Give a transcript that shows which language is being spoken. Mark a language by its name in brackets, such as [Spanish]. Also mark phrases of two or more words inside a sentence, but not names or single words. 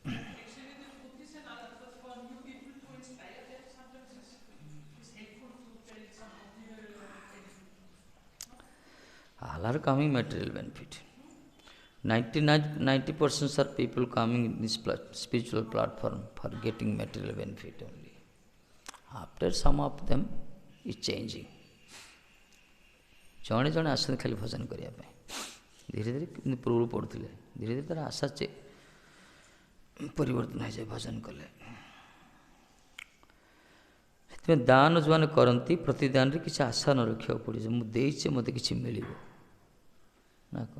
[English] All are coming material benefit. 90% are people coming in this spiritual platform for getting material benefit only. After some of them is changing. [Odia] ଜଣେ ଜଣେ ଆସନ୍ତି ଖାଲି ଭଜନ କରିବା ପାଇଁ, ଧୀରେ ଧୀରେ ପୂର୍ବରୁ ପଢ଼ୁଥିଲେ, ଧୀରେ ଧୀରେ ତାର ଆଶା ପରିବର୍ତ୍ତନ ହୋଇଯାଏ ଭଜନ କଲେ। ତେଣୁ ଦାନ ଯେଉଁମାନେ କରନ୍ତି ପ୍ରତିଦାନରେ କିଛି ଆଶା ନ ରଖିବାକୁ ପଡ଼ିବ, ମୁଁ ଦେଇଛି ମୋତେ କିଛି ମିଳିବ ନା କ'ଣ।